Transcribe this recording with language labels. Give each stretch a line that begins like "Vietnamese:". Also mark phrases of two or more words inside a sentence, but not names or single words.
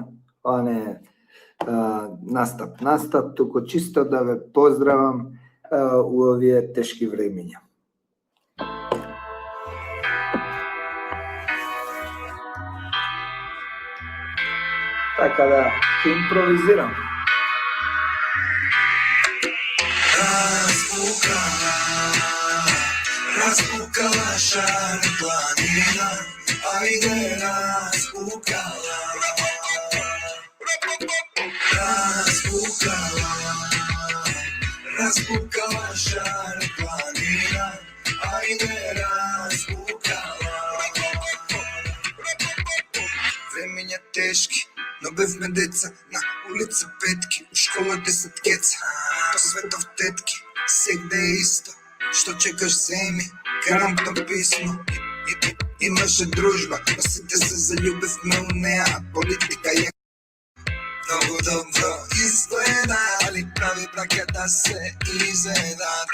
Macedonian: Ова не е настап, туку чисто да ве поздравам у овие тешки времиња. Така да ќе импровизирам.
Serbian: Raspukala šar planina, ajde raspukala. Raspukala šar planina, ajde raspukala.
Macedonian: Времења тешки, но бевме деца, на улица петки, у школа 10 кеца, по светов тетки, сегде е исто. Што чекаш, земи, карам то писмо. Имаше дружба, но сите се заљубивме у неа, а политика е многу добро изгледа, али прави браќа да се изедат.